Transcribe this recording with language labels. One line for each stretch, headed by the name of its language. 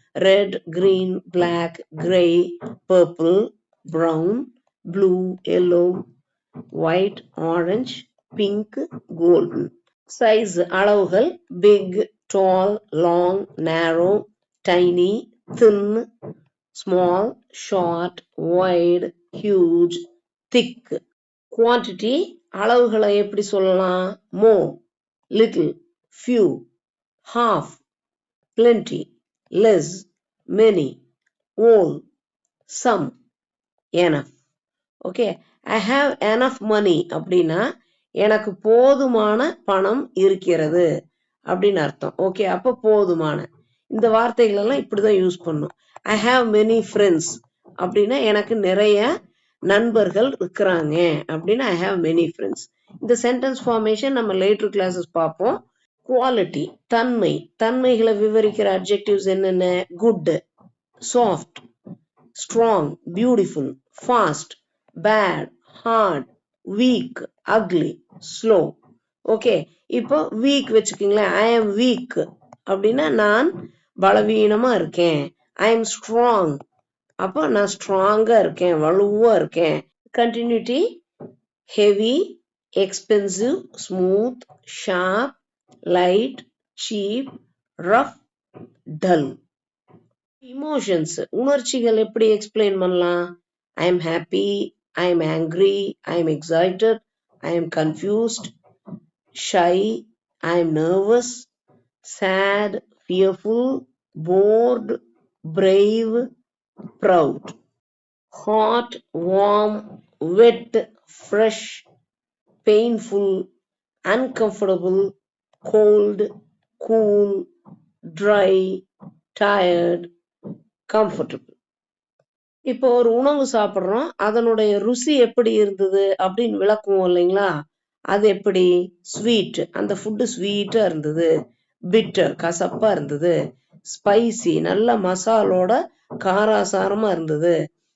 English: Red, green, black, grey, purple, brown, blue, yellow, white, orange, pink, golden. Size, அளவுகள். Big, tall, long, narrow, tiny, thin, small, short, wide, huge, thick.
Tamil: Quantity, அளவுகளை எப்படி சொல்லலாம்?
English: More, little, few, half, plenty, less, many, all, some, enough.
Tamil: Okay,
English: I have enough money
Tamil: அப்படின்னா எனக்கு போதுமான பணம் இருக்கிறது அப்படின்னு அர்த்தம். ஓகே, அப்ப போதுமான. இந்த வார்த்தைகள் எல்லாம் இப்படிதான் யூஸ் பண்ணும்.
English: I have many friends
Tamil: அப்படின்னா எனக்கு நிறைய நண்பர்கள் இருக்கிறாங்க அப்படின்னா
English: I have many friends.
Tamil: இந்த சென்டென்ஸ் ஃபார்மேஷன் நம்ம லேட்டர் கிளாஸஸ் பார்ப்போம். குவாலிட்டி, தன்மை, தன்மைகளை விவரிக்கிற அட்ஜெக்டிவ்ஸ் என்னென்ன?
English: Good, soft, strong, beautiful, fast, bad, hard, weak, ugly, slow.
Tamil: Okay, இப்போ வீக் வச்சுக்கீங்களேன்.
English: I am weak
Tamil: அப்படின்னா நான் பலவீனமா இருக்கேன்.
English: I am strong,
Tamil: அப்போ நான் ஸ்ட்ராங்கா இருக்கேன், வலுவா இருக்கேன்.
English: Continuity, heavy, expensive, smooth, sharp, light, cheap, rough, dull. Emotions,
Tamil: உணர்ச்சிகள் எப்படி எக்ஸ்பிளைன் பண்ணலாம்?
English: I am happy, I am angry, I am excited, I am confused, shy, I am nervous, sad, fearful, bored, brave, proud. Hot, warm, wet, fresh, painful, uncomfortable, cold, cool, dry, tired, comfortable.
Tamil: இப்போ ஒரு உணவு சாப்பிட்றோம், அதனுடைய ருசி எப்படி இருந்தது அப்படின்னு விளக்குவோம் இல்லைங்களா? அது எப்படி? ஸ்வீட், அந்த ஃபுட்டு ஸ்வீட்டா இருந்தது. பிட்டர், கசப்பா இருந்தது. ஸ்பைசி, நல்ல மசாலோட காராசாரமா இருந்தது.